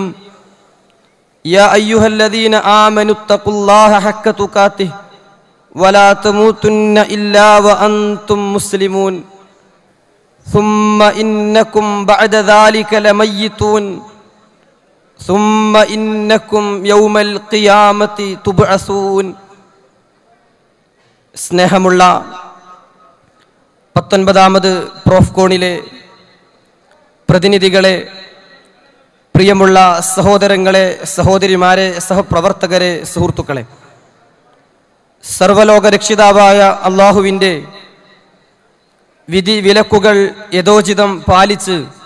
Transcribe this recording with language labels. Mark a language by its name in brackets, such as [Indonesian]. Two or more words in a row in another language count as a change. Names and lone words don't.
[Arabic] يا أيها الذين آمنوا اتقوا الله حق تقاته ولا تموتن إلا وأنتم مسلمون ثم إنكم بعد ذلك لميتون ثم إنكم يوم القيامة تبعثون. [Malayalam] സ്നേഹമുള്ള 19ാമത് പ്രോഫ്കോണിലെ പ്രതിനിധികളെ, പ്രിയമുള്ള സഹോദരങ്ങളെ, സഹോദരിമാരെ, സഹപ്രവർത്തകരെ, സുഹൃത്തുക്കളെ, സർവലോക രക്ഷിതാവായ അള്ളാഹുവിൻ്റെ വിധി വിലക്കുകൾ യഥോചിതം പാലിച്ച്